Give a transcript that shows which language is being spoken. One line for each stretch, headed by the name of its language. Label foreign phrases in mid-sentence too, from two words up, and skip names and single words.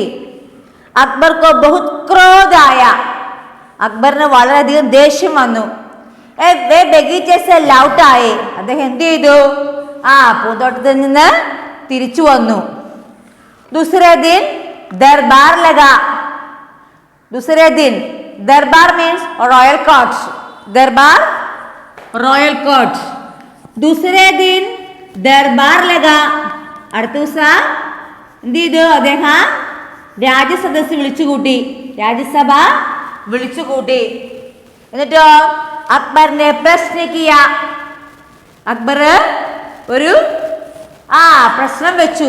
Hindi: अकबर को बहुत क्रोध आया.
Malayalam: അക്ബറിന് വളരെയധികം ദേഷ്യം വന്നു. ലൗട്ടായി. അദ്ദേഹം എന്ത് ചെയ്തു? പൂന്തോട്ടത്തിൽ നിന്ന് തിരിച്ചു വന്നു.
Hindi: दूसरे दिन दरबार लगा. दूसरे दिन दरबार
English: means royal court.
Hindi: दरबार
English: royal court.
Hindi: दूसरे दिन दरबार लगा.
Malayalam: അടുത്ത ദിവസം എന്ത് ചെയ്തു? അദ്ദേഹം രാജ്യസദസ്സ് വിളിച്ചുകൂട്ടി. രാജ്യസഭ വിളിച്ചുകൂട്ടി. എന്നിട്ടോ അക്ബറിനെ
Hindi: प्रश्न किया.
Malayalam: അക്ബർ ഒരു പ്രശ്നം വെച്ചു.